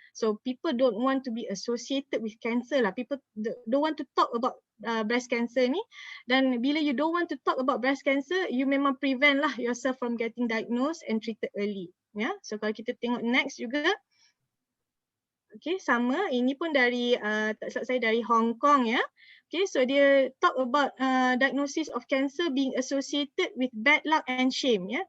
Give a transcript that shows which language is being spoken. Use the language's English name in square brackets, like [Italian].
[English] So people don't want to be associated with cancer lah. People don't want to talk about breast cancer ni, [Malay] dan bila [English] you don't want to talk about breast cancer, you memang prevent lah yourself from getting diagnosed and treated early ya. [Malay] So kalau kita tengok next juga, okay, sama, ini pun dari tak silap saya dari Hong Kong ya. [English] Okay, so dia talk about diagnosis of cancer being associated with bad luck and shame ya.